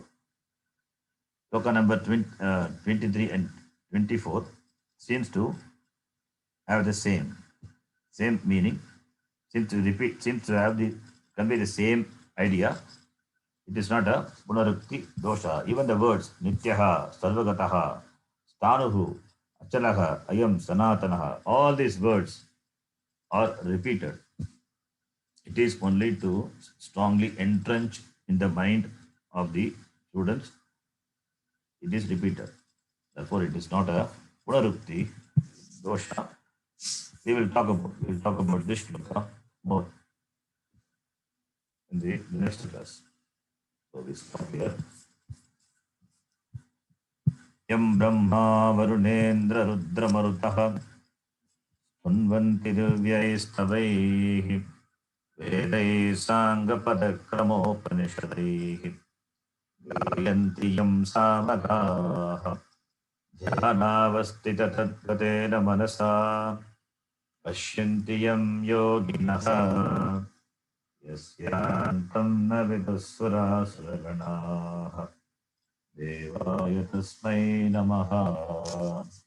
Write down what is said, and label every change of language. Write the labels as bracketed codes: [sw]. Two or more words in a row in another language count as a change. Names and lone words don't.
[en] Shloka number 23 and 24 seems to have the same meaning, seems to have the convey the same idea. It is not a [sa] punarukti dosha. [en] Even the words [sa] nityaha, sarvagataha, stanuhu, achalaha, ayam, sanatanaha, [en] all these words are repeated. It is only to strongly entrench in the mind of the students. It is repeated. Therefore, it is not a [sa] punarukti dosha. [en] We will talk about this shloka more. the next class. So we stop here. [sa] Yam Brahma Varunendra Rudra Marutaha Unvanti Divyaistavaihi Vedai Sangapadakramopanishadaihi Viyanti Yam Samagaha Dhyanavastita Tadgatena Manasa Pashyanti Yam Yoginaha Yasyantam Navidasvara Saraganaha Devaya Tasmai Namaha.